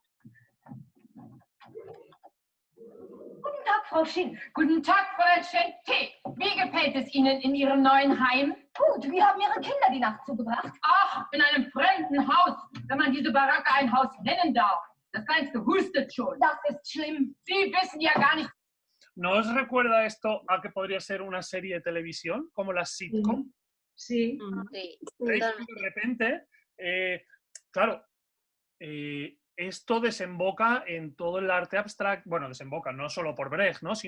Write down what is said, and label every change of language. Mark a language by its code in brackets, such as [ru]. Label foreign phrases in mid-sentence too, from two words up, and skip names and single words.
[de] Guten Tag, Frau Shin. Guten Tag, Frau Shin-Tee. Wie gefällt es Ihnen in Ihrem neuen Heim? Gut, wie haben Ihre Kinder die Nacht zugebracht? Ach, in einem fremden Haus, wenn man diese Baracke ein Haus nennen darf. Das Kleinste hustet schon. Das ist schlimm. Sie wissen ja gar nicht. [es] ¿No os recuerda esto a que podría ser una serie de televisión, como las sitcom? Sí. ¿Veis? De repente, claro, esto desemboca en todo el arte abstracto, bueno, desemboca no solo por Brecht, ¿no?